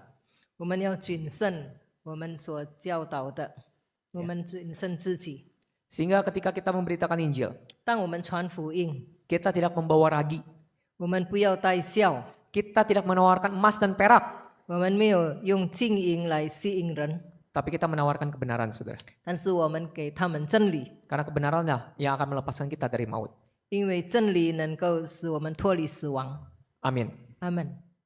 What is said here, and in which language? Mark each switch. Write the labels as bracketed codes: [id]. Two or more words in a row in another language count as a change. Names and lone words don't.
[zh] 我们要谨慎我们所教导的，我们谨慎自己。 [id] Sehingga ketika kita memberitakan Injil, [zh] 当我们传福音， [id] kita tidak membawa ragi, [zh] 我们不要带笑， [id] kita tidak menawarkan emas dan perak, [zh] 我们没有用金银来吸引人， [id] tapi kita menawarkan kebenaran, saudara. [zh] 但是我们给他们真理， [id] Karena kebenaranlah yang akan melepaskan kita dari maut. [zh] 因为真理能够使我们脱离死亡。 [id] Amin. [zh] 阿门。